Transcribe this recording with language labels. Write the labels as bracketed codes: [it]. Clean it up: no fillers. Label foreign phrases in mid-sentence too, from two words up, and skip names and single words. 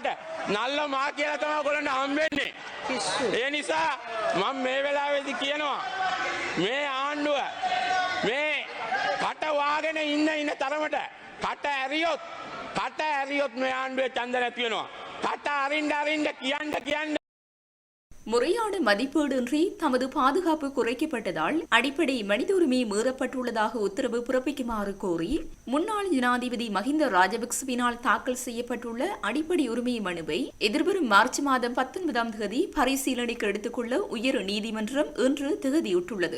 [si] නල්ලමා කියලා තමයි ඔයගොල්ලන්ට හම්බෙන්නේ. ඒ නිසා මම මේ වෙලාවේදී කියනවා මේ ආණ්ඩුව මේ කට වාගෙන ඉන්න තරමට කට ඇරියොත් මේ ආණ්ඩුවේ ඡන්ද නැති වෙනවා. කට අරින්න කියන්න [ta] முறையான மதிப்பீடின்றி தமது பாதுகாப்பு குறைக்கப்பட்டதால் அடிப்படை மனித உரிமை மீறப்பட்டுள்ளதாக உத்தரவு பிறப்பிக்குமாறு கோரி முன்னாள் ஜனாதிபதி மஹிந்த ராஜபக்சவினால் தாக்கல் செய்யப்பட்டுள்ள அடிப்படை உரிமை மனுவை எதிர்வரும் மார்ச் மாதம் 19ஆம் தேதி பரிசீலனைக்கு எடுத்துக்கொள்ள உயர் நீதிமன்றம் இன்று தேதியிட்டுள்ளது.